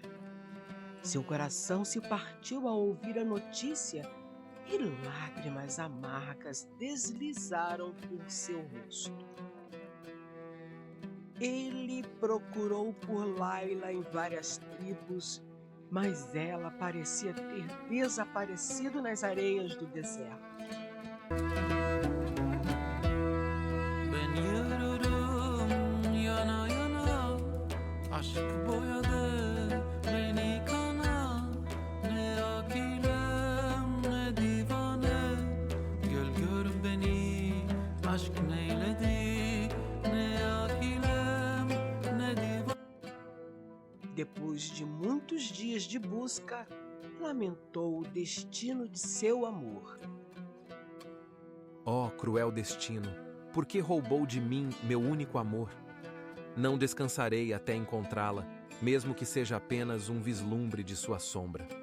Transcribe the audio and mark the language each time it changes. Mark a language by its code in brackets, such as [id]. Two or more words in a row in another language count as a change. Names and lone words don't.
[pt] Seu coração se partiu ao ouvir a notícia e lágrimas amargas deslizaram por seu rosto. Ele procurou por Laila em várias tribos, mas ela parecia ter desaparecido nas areias do deserto. [tr] Ben yürürüm yana yana, aşk boyadı beni kana. Ne akilem ne divane, gel gör beni aşk neyledi. Ne akilem ne divane. [pt] Depois de muitos dias de busca, lamentou o destino de seu amor. Oh, cruel destino, por que roubou de mim meu único amor? Não descansarei até encontrá-la, mesmo que seja apenas um vislumbre de sua sombra.